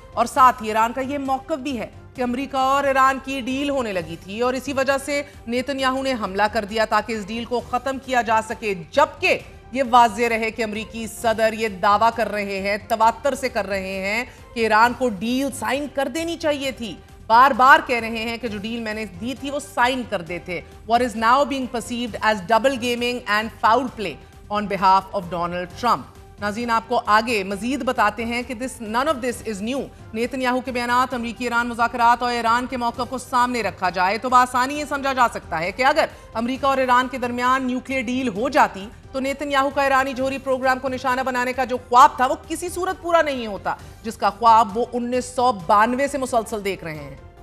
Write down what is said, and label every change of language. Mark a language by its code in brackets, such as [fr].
[ur] اور ساتھ ہی ایران کا یہ موقف بھی ہے کہ امریکہ اور ایران کی ڈیل ہونے لگی تھی اور اسی وجہ سے نیتن یاہو نے حملہ کر دیا تاکہ اس ڈیل کو ختم کیا جا سکے, جبکہ یہ واضح رہے کہ امریکی صدر یہ دعویٰ کر رہے ہیں, تواتر سے کر رہے ہیں کہ ایران کو ڈیل سائن کر دینی چاہیے تھی. بار بار کہہ رہے ہیں کہ جو ڈیل میں نے دی تھی وہ سائن کر دیتے. [en] What is now being perceived as double gaming and foul play on behalf of Donald Trump. [ur] ناظرین آپ کو آگے مزید بتاتے ہیں کہ [en] none of this is new. [ur] Nitin Yahoo کے بیانات, امریکی ایران مذاکرات اور ایران کے موقف کو سامنے رکھا جائے تو بآسانی یہ سمجھا جا سکتا ہے کہ اگر امریکہ اور ایران کے درمیان نیوکلیئر ڈیل ہو جاتی تو نیتن یاہو کا ایرانی جوہری پروگرام کو نشانہ بنانے کا جو خواب تھا وہ کسی صورت پورا نہیں ہوتا, جس کا خواب وہ 1992 سے مسلسل دیکھ رہے ہیں.